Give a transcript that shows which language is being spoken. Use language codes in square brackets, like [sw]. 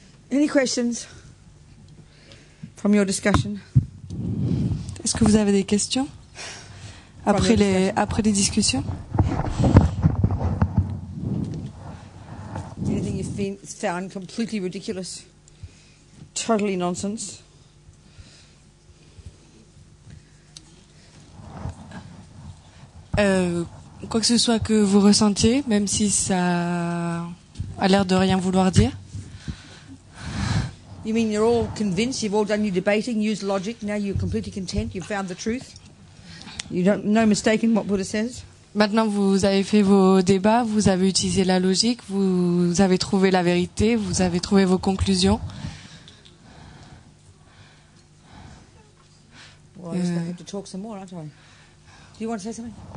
[en] Any questions from your discussion? [fr] Est-ce que vous avez des questions après les discussions? [en] Anything you've found completely ridiculous? Totally nonsense? [fr] Quoi que ce soit que vous ressentiez, même si ça a l'air de rien vouloir dire. [en] You mean you're all convinced, you've all done your debating, used logic, now you're completely content, you've found the truth? You don't, no mistake in what Buddha says? [fr] Maintenant, vous avez fait vos débats, vous avez utilisé la logique, vous avez trouvé la vérité, vous avez trouvé vos conclusions. [en] Well, I'm just going to have to talk some more, aren't I? Do you want to say something?